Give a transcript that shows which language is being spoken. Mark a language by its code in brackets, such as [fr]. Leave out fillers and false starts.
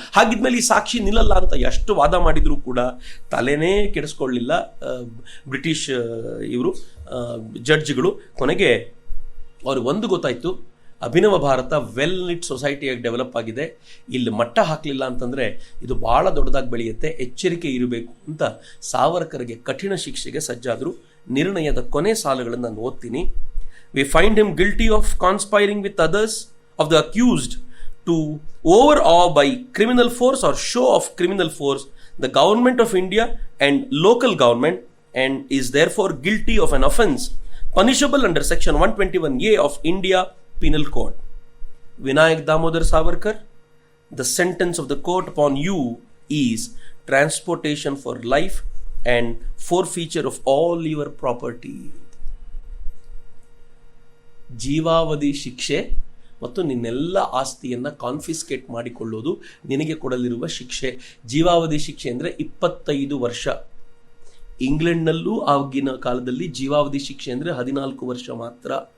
[kn] ಹಾಗಿದ್ಮೇಲೆ ಈ ಸಾಕ್ಷಿ ನಿಲ್ಲಲ್ಲ ಅಂತ ಎಷ್ಟು ವಾದ ಮಾಡಿದರೂ ಕೂಡ ತಲೆನೇ ಕೆಡಿಸ್ಕೊಳ್ಳಿಲ್ಲ ಬ್ರಿಟಿಷ್ ಇವರು ಜಡ್ಜ್ಗಳು. ಕೊನೆಗೆ ಅವ್ರಿಗೆ ಒಂದು ಗೊತ್ತಾಯಿತು, Abhinava Bharat well neat ಸೊಸೈಟಿಯಾಗಿ develop ಆಗಿದೆ, ಇಲ್ಲಿ ಮಟ್ಟ ಹಾಕಲಿಲ್ಲ ಅಂತಂದರೆ ಇದು ಭಾಳ ದೊಡ್ಡದಾಗಿ ಬೆಳೆಯುತ್ತೆ, ಎಚ್ಚರಿಕೆ ಇರಬೇಕು ಅಂತ ಸಾವರ್ಕರ್ಗೆ ಕಠಿಣ ಶಿಕ್ಷೆಗೆ ಸಜ್ಜಾದರು. ನಿರ್ಣಯದ ಕೊನೆ ಸಾಲುಗಳನ್ನು ನಾನು ಓದ್ತೀನಿ. [en] We find him guilty of conspiring with others of the accused to overawe by criminal force or show of criminal force the government of India and local government, and is therefore guilty of an offence punishable under section 121A of India Penal Code. Vinayak Damodar Savarkar, the sentence of the court upon you is transportation for life and forfeiture of all your property. [kn] ಜೀವಾವಧಿ ಶಿಕ್ಷೆ ಮತ್ತು ನಿನ್ನೆಲ್ಲ ಆಸ್ತಿಯನ್ನು confiscate ಮಾಡಿಕೊಳ್ಳೋದು ನಿನಗೆ ಕೊಡಲಿರುವ ಶಿಕ್ಷೆ. ಜೀವಾವಧಿ ಶಿಕ್ಷೆ ಅಂದರೆ 25 ವರ್ಷ. ಇಂಗ್ಲೆಂಡ್ನಲ್ಲೂ ಆಗಿನ ಕಾಲದಲ್ಲಿ ಜೀವಾವಧಿ ಶಿಕ್ಷೆ ಅಂದರೆ 14 ವರ್ಷ ಮಾತ್ರ.